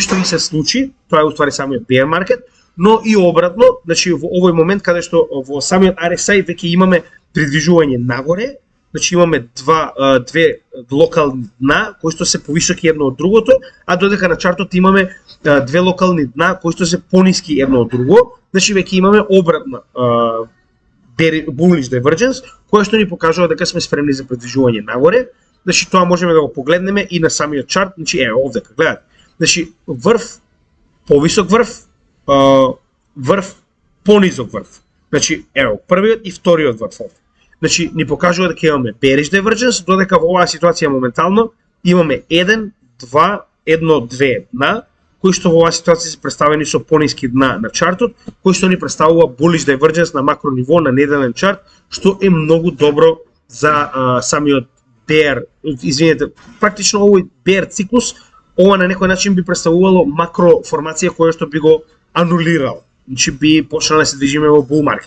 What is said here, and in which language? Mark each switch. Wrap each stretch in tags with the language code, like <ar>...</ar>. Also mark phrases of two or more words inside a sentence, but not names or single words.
<mk>што и се случи, тоа е уствари самиот</mk> <en>bear market,</en> <mk>но и обратно, значи во овој момент каде што во самиот RSI веќе имаме придвижување нагоре, значи имаме две локални дна кои што се повисоки едно од другото, а додека на чартот имаме две локални дна кои што се пониски едно од друго, значи веќе имаме обратна</mk> <en>bullish divergence,</en> <mk>која што ни покажува дека сме спремни за придвижување нагоре. Значи тоа можеме да го погледнеме и на самиот чарт, значи овде гледате. Значи врв, повисок врв, врв, понизок врв. Значи првиот и вториот врв овде. Значи ни покажува дека имаме</mk> <en>bearish divergence,</en> <mk>додека во оваа ситуација моментално имаме 1, 2, 1, 2 дна, кои што во оваа ситуација се представени со пониски дна на чартот, кои што ни представува</mk> <en>bullish divergence</en> <mk>на макро ниво на неделен чарт, што е многу добро за самиот bear, извинете, практично овој bear циклус, ова на некој начин би представувало макро формација која што би го анулирал. Значи би почнала да се движиме во</mk> <en>bull market.</en>